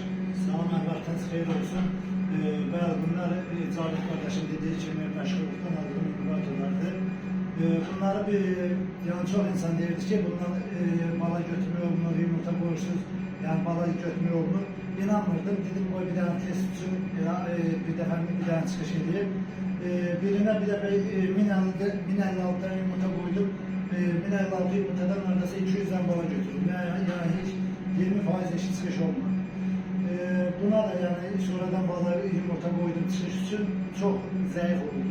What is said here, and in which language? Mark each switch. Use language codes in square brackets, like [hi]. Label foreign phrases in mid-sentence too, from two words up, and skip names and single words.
[az] Salam, vaxtınız xeyir olsun. Bəli, bunlar Cavid qardaşım dediği kimi məşğulluqdan aldığım inkubatorlardır. Bunları [tr] yani çok insan [az] deyirdi ki, bundan bala götürmək olunur, yumurta qoyursuz, yani bala götürmək olunur. İnanmırdım, dedim qoy bir dənə test üçün bir dənə çıxış edeyim. Birine bir dəfə 1056 yumurta koydum. 1056 yumurtadan neredeyse 200'den bala götürdüm. Yani hiç 20% eşit çıxış olmadı. Buna da yani sonradan bala yumurta koydum çıxış için çok zayıf oldu.